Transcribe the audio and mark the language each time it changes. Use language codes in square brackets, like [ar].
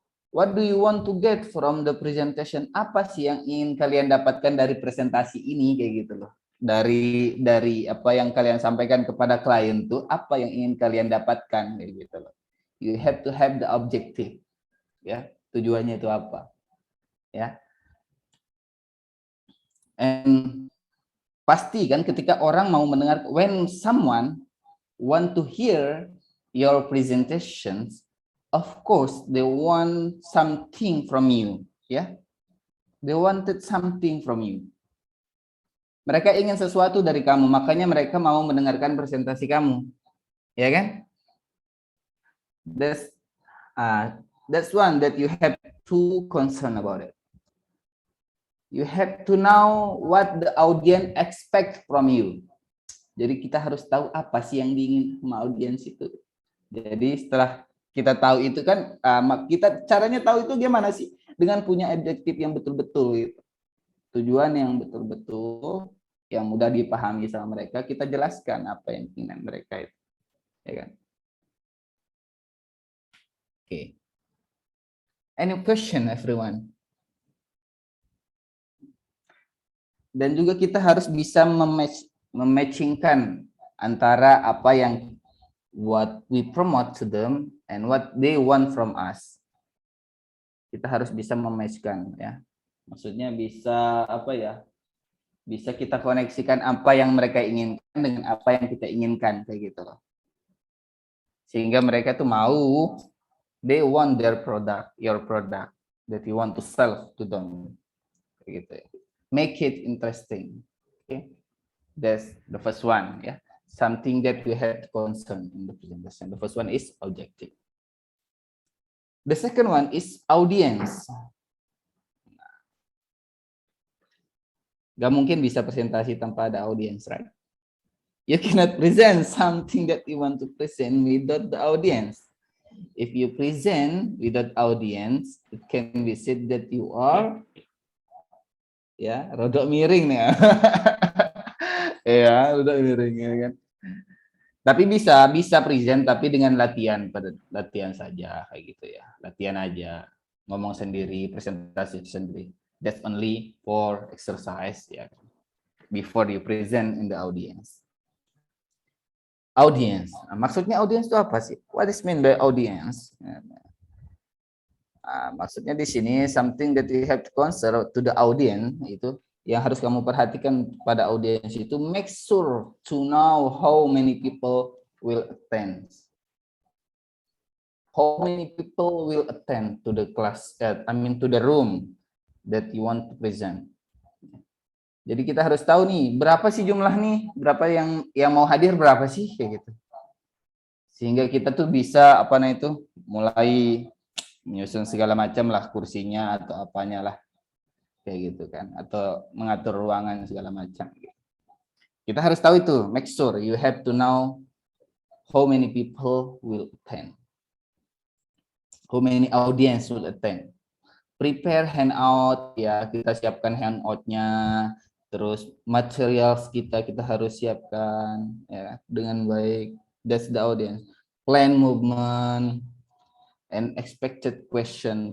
[en] What do you want to get from the presentation? [id] Apa sih yang ingin kalian dapatkan dari presentasi ini kayak gitu loh. Dari apa yang kalian sampaikan kepada klien tuh apa yang ingin kalian dapatkan kayak gitu loh. [en] You have to have the objective. [id] Ya, tujuannya itu apa? Ya. And pasti kan ketika orang mau mendengar, [en] when someone want to hear your presentations, of course they want something from you, ya. They wanted something from you. [id] Mereka ingin sesuatu dari kamu, makanya mereka mau mendengarkan presentasi kamu, ya kan? [en] That's one that you have to concern about it. You have to know what the audience expect from you. [id] Jadi kita harus tahu apa sih yang diingin sama audiens itu. Jadi setelah kita tahu itu kan, kita caranya tahu itu gimana sih? Dengan punya objektif yang betul-betul gitu. Tujuan yang betul-betul yang mudah dipahami sama mereka, kita jelaskan apa yang keinginan mereka itu, ya kan? [en] Okay. Any question, everyone? [id] Dan juga kita harus bisa mematchingkan antara apa yang [en] what we promote to them and what they want from us. [id] Kita harus bisa mematchkan, ya. Maksudnya bisa apa ya? Bisa kita koneksikan apa yang mereka inginkan dengan apa yang kita inginkan kayak gitu loh. Sehingga mereka tuh mau, [en] they want their product, your product that you want to sell to them. Kayak gitu ya. Make it interesting. Okay? That's the first one, ya. Something that we have to concern in the presentation. The first one is objective. The second one is audience. [id] Gak mungkin bisa presentasi tanpa ada audience, [en] right? You cannot present something that you want to present without the audience. If you present without audience, it can be said that you are, ya, [id] rodok miring nih. Ya, rodok miring ya kan. Tapi bisa present tapi dengan latihan saja kayak gitu ya. Latihan aja, ngomong sendiri, presentasi sendiri. [en] That's only for exercise, ya. Before you present in the audience. Audience. [id] Nah, maksudnya audience itu apa sih? [en] What is mean by audience? [id] Maksudnya di sini [en] something that you have to consider to the audience [id] itu yang harus kamu perhatikan pada audience itu, [en] make sure to know how many people will attend. How many people will attend to the class? To the room that you want to present. [id] Jadi kita harus tahu nih berapa sih jumlah nih, berapa yang mau hadir berapa sih kayak gitu. Sehingga kita tuh bisa mulai menyusun segala macam lah kursinya atau apanya lah kayak gitu kan, atau mengatur ruangan segala macam. Kita harus tahu itu, [en] make sure you have to know how many people will attend, how many audience will attend. Prepare handout, [id] ya, kita siapkan handoutnya, terus materials kita harus siapkan ya dengan baik. [en] That's the audience. Plan movement and expected question.